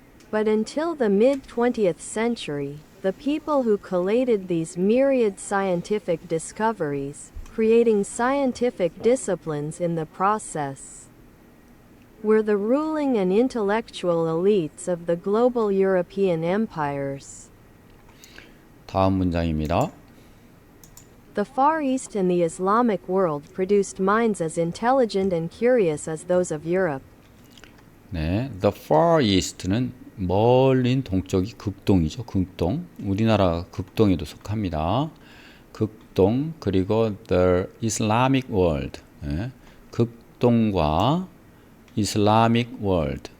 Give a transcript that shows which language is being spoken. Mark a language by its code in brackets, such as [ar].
[en] But until the mid-20th century, the people who collated these myriad scientific discoveries, creating scientific disciplines in the process, were the ruling and intellectual elites of the global European empires. [ko] 다음 문장입니다. [en] The Far East and the Islamic world produced minds as intelligent and curious as those of Europe. [ko] 네, The Far East는 멀린 동쪽이 극동이죠. 극동. 우리나라 극동에도 속합니다. 극동 그리고 The Islamic world. 극동과 Islamic world.